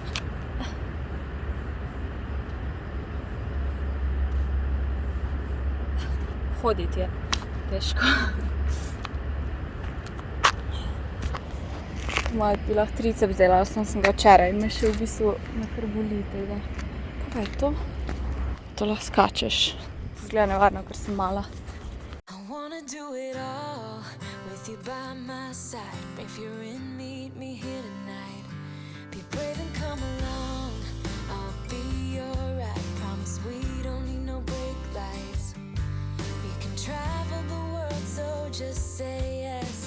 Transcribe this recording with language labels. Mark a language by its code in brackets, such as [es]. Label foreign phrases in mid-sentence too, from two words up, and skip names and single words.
[sl] Hoditi je težko. Malo bi lahko tricep delala, sem ga včeraj in me še v bistvu na krboli tega. Kaj je to? To lahko skačeš. Zgleda nevarno, ker sem mala. [en] I wanna do it all with you by my side. If you're in, meet me here tonight. Be brave and come along. I'll be alright. Promise we don't need no brake lights. We can travel the world, so just say yes.